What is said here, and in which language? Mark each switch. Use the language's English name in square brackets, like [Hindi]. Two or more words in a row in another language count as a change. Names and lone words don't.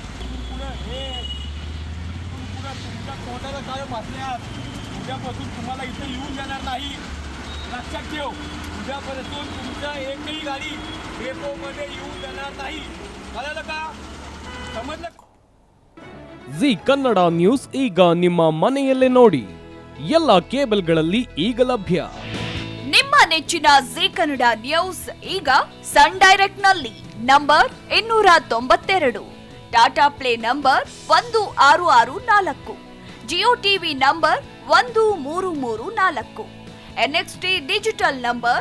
[Marathi] तुमच्या तोंडाला काय मासल्यात उद्यापासून तुम्हाला इथे येऊन जाणार नाही. लक्षात ठेव, उद्यापासून तुमच्या एकही गाडी डेपोमध्ये येऊन जाणार नाही. कळलं का? समजलं? [Kannada] ಜಿ ಕನ್ನಡ ನ್ಯೂಸ್ ಈಗ ನಿಮ್ಮ ಮನೆಯಲ್ಲೇ ನೋಡಿ. ಎಲ್ಲ ಕೇಬಲ್ಗಳಲ್ಲಿ ಈಗ ಲಭ್ಯ. ನಿಮ್ಮ ನೆಚ್ಚಿನ ಜಿ ಕನ್ನಡ ನ್ಯೂಸ್ ಈಗ ಸನ್ ಡೈರೆಕ್ಟ್ ನಲ್ಲಿ ನಂಬರ್ 292, ಟಾಟಾ ಪ್ಲೇ ನಂಬರ್ 1664, ಜಿಯೋ ಟಿವಿ ನಂಬರ್ 1334, NXT ಡಿಜಿಟಲ್ ನಂಬರ್